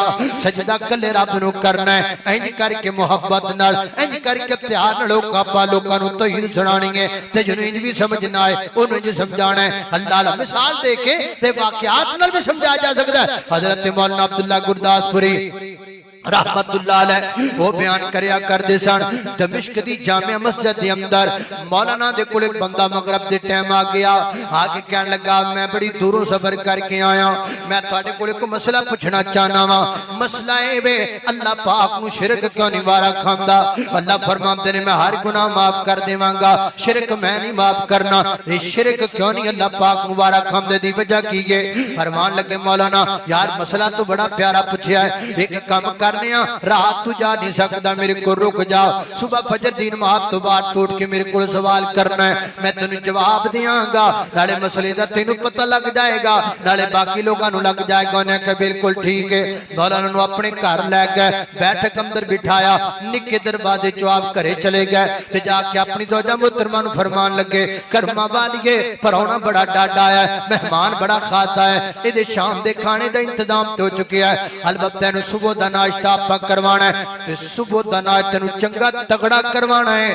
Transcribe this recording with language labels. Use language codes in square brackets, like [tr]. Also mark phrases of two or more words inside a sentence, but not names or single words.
[pa] سجدہ کلے رب نوں کرنا ہے اینج کرکے محبت نال اینج کرکے پیار نال آپاں لوکاں نوں توحید سنانی ہے تے جنوں اینج بھی سمجھنا ہے اونوں اینج سمجھانا ہے. اللہ دا مثال دے کے تے واقعات نال بھی سمجھایا جا سکدا ہے. حضرت مولانا عبداللہ گورداسپوری [ar] رحمة الله عليه [pa] وہ بیان کریا کردے سن دمشق دی جامع مسجد دے اندر مولانا دے کول ایک بندہ مغرب دے ٹائم آ گیا آکے کہن لگا میں بڑی دوروں سفر کرکے آیا میں تہاڈے کول ایک مسئلہ پچھنا چاہنا واں. مسئلہ اے وے اللہ پاک نوں شرک کیوں نہیں وارا کھاندا. اللہ فرماندے نے میں ہر گناہ معاف کر دیواں گا شرک میں نہیں معاف کرنا. ایہ شرک کیوں نہیں اللہ پاک نوں وارا کھاندے دی وجہ کی ہے. فرمان لگے مولانا یار مسئلہ تو بڑا پیارا پچھیا ہے ایک کام کر رات تو جا نہیں سکتا میرے کو رک جا صبح فجر دی نماز تو بعد اٹھ کے میرے کو سوال کرنا ہے میں تینوں جواب دیں گا نالے مسئلے دا تینوں پتہ لگ جائے گا نالے باقی لوگوں نوں لگ جائے گا. [ur] انہیں کہا بالکل ٹھیک ہے. [pa] مولانا نوں اپنے گھر لے گئے بیٹھک اندر بٹھایا نکے دروازے چوں آپ گھرے چلے گئے تے جاکے اپنی زوجہ محترمہ نوں فرمان لگے کرماں والیے پرونا بڑا ڈاڈا ہے مہمان بڑا کھاتا ہے ایہدے شام دے کھانے دا انتظام ہو چکا ہے البتہ ایہنوں صبح دا ناشتہ دا آپاں کروانا ہے تے صبح دا ناج تینوں چنگا تگڑا کروانا ہے.